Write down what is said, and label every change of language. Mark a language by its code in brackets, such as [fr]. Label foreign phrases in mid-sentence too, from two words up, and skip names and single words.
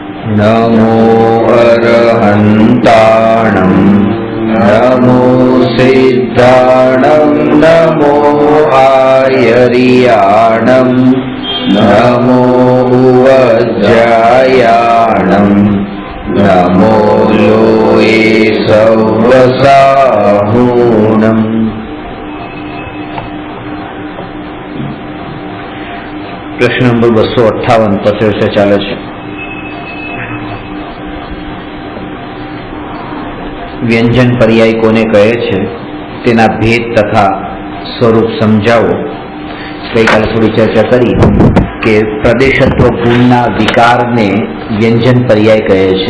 [pra] नमो अरहन्ताणं नमो सिद्धाणं नमो आयर्याणं नमो वज्रायाणं नमो लोये सव्वसाहूणम्। [gu] પ્રશ્ન નંબર 258 પછી વિશે ચાલે છે। વ્યંજન પર્યાય કોને કહે છે તેના ભેદ તથા સ્વરૂપ સમજાવો। ગઈકાલે થોડી ચર્ચા કરી કે પ્રદેશત્વ ગુણના વિકારને વ્યંજન પર્યાય કહે છે।